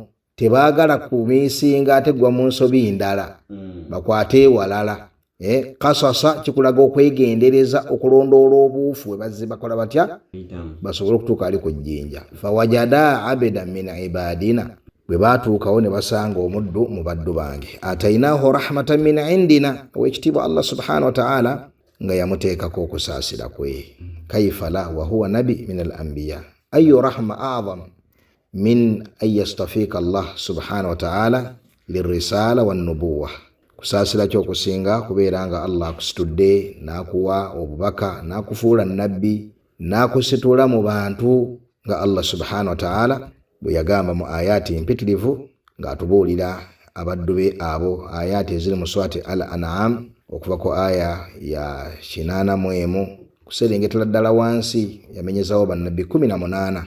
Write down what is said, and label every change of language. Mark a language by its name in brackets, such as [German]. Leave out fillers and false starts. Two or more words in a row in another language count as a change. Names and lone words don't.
[Ganda] Tebaagala kumiisinga ate gwa mu nsobi ndala, bakwate walala. Kasasa kikulaga okwegendereza okulondoola obuufu we bazze bakola batya basobole okutuuka ali ku jjinja. [Arabic] فوجدا عبدا من عبادنا, [Ganda] bwe baatuukawo ne basanga omuddu mu baddu bange. [Arabic] آتيناه رحمة من عندنا, [Ganda] owekitiibwa Allah [Arabic] سبحانه وتعالى [Ganda] nga yamuteekako okusaasira kwe. [Arabic] كيف لا وهو نبي من الأنبياء أي رحمة أعظم من أن يستفيك الله سبحانه وتعالى للرسالة والنبوة. [Ganda] Kusaasira ky'okusinga kubeera nga Allah akusitudde n'akuwa obubaka n'akufuula nabbi n'akusitula mu bantu nga Allah [Arabic] سبحانه وتعالى [Ganda] bwe yagamba mu ayati empitirivu ng'atubuulira abaddu be abo, ayati eziri mu swati al-An'am okuva ku aya ya 81 kuserengetera ddala wansi yamenyezawo bannabbi 18